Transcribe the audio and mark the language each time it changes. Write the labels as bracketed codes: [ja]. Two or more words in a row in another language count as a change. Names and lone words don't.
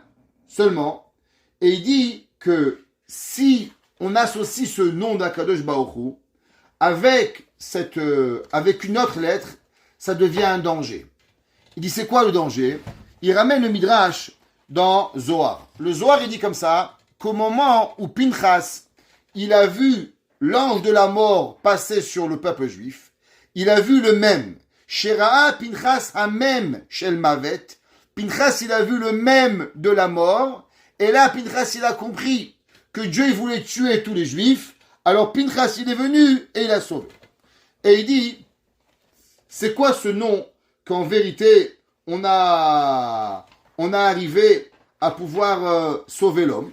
[fr] Seulement, et il dit que si on associe ce nom d' [he] הקדוש ברוך הוא [fr] avec une autre lettre, ça devient un danger. Il dit c'est quoi le danger? Il ramène le Midrash dans Zohar. Le Zohar, il dit comme ça, qu'au moment où Pinchas, il a vu l'ange de la mort passer sur le peuple juif, il a vu le même. [he] שראה פנחס המם של מות. [fr] Pinchas, il a vu le même de la mort. Et là, Pinchas, il a compris que Dieu, il voulait tuer tous les juifs. Alors Pinchas, il est venu et il a sauvé. Et il dit, c'est quoi ce nom qu'en vérité, on a arrivé à pouvoir sauver l'homme?